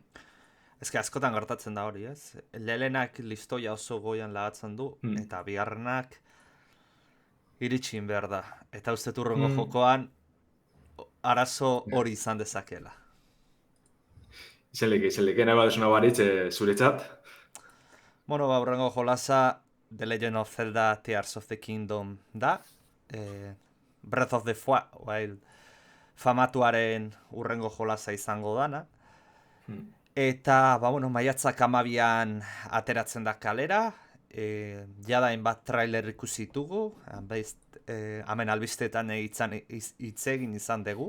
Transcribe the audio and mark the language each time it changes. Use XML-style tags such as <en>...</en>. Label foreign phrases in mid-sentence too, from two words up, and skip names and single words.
<eu>Ez que askotan gertatzen da hori, ez? Lehenak listoia oso goian lagatzen du, eta bigarrenak iritsin behar da. Eta uste turrengo jokoan, arazo hori izan dezakela. Izenleke, nahi baduzuna baritz, zuretzat? Urrengo jolasa The Legend of Zelda Tears of the Kingdom da. Breath of the Wild famatuaren urrengo jolasa izango dana. Eta, maiatzak 12an ateratzen da kalera. Jada hainbat trailer ikusi ditugu. Hemen albisteetan hitz egin izan dugu.</eu>